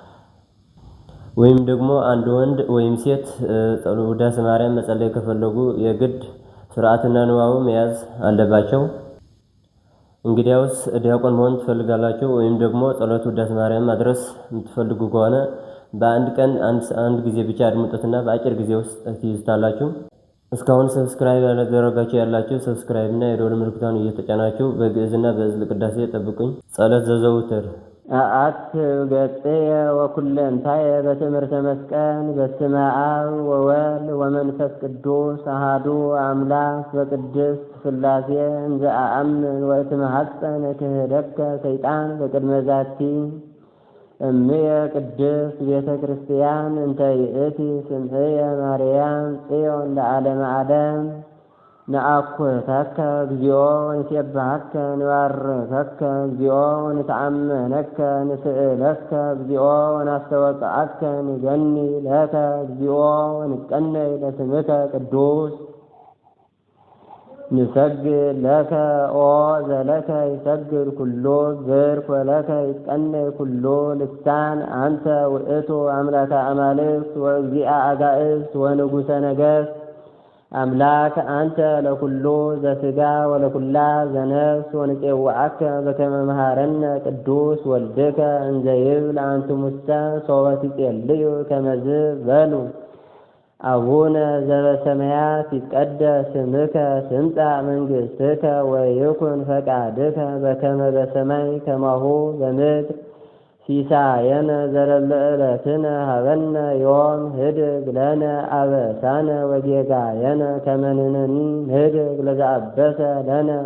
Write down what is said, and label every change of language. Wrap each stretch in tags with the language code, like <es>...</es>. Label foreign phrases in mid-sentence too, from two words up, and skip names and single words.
<am>ወይም ደግሞ አንድ ወንድ ወይም ሴት ውዳሴ ማርያም መጸለይ ከፈለጉ የግድ ስርዓትና ንባቡ መያዝ አለባቸው። እንግዲያውስ ዲያቆን መሆን ትፈልጋላችሁ ወይም ደግሞ ጸሎት ውዳሴ ማርያም ማድረስ የምትፈልጉ ከሆነ በአንድ ቀን አንድ ጊዜ ብቻ አድምጡትና በአጭር ጊዜ ውስጥ ትይዙታላችሁ። እስካሁን ሰብስክራይብ ያላደረጋችሁ ያላችሁ ሰብስክራይብ እና የደወል ምልክቱን እየተጫናችሁ በግዕዝና በዕዝል ቅዳሴ ጠብቁኝ።</am> <gez>ጸሎት ዘዘውትር አአክብ ገጽየ ወኩለንታየ በትምህርተ መስቀል። በስመ አብ ወወልድ ወመንፈስ ቅዱስ አሐዱ አምላክ በቅድስት ሥላሴ እንዘ አአምን ወእትመሐፀን ክህደከ ሰይጣን በቅድመ ዛቲ እምየ ቅድስት ቤተ ክርስቲያን እንተ ይእቲ ስምዕየ ማርያም ጽዮን ለዓለመ ዓለም። ነአኩተከ እግዚኦ ወንሴብሐከ ንባርከከ እግዚኦ ወንተአመነከ ንስእለከ እግዚኦ ወናስተወቅዐከ ንገኒ ለከ እግዚኦ ወንቀነይ ለስምከ ቅዱስ። ንሰግድ ለከ ኦ ዘለከ ይሰግድ ኩሎ ዝርክ ወለከ ይትቀነይ ኩሎ ልሳን። አንተ ውእቱ አምላከ አማልክት ወእግዚአ አጋእዝት ወንጉሰ ነገሥት። አምላክ አንተ ለኩሉ ዘሥጋ ወለኩላ ዘነፍስ። ወንፄውዐከ በከመ መሃረነ ቅዱስ ወልድከ እንዘ ይብል አንትሙሰ ሶበ ትጼልዩ ከመዝ በሉ። አቡነ ዘበሰማያት ይትቀደስ ስምከ ትምጻእ መንግሥትከ ወይኩን ፈቃድከ በከመ በሰማይ ከማሁ በምድር። ሲሳየነ ዘለለ ዕለትነ ሀበነ ዮም ህድግ ለነ አበሳነ ወጌጋየነ ከመ ንሕነኒ ንህድግ ለዘአበሰ ለነ።</gez>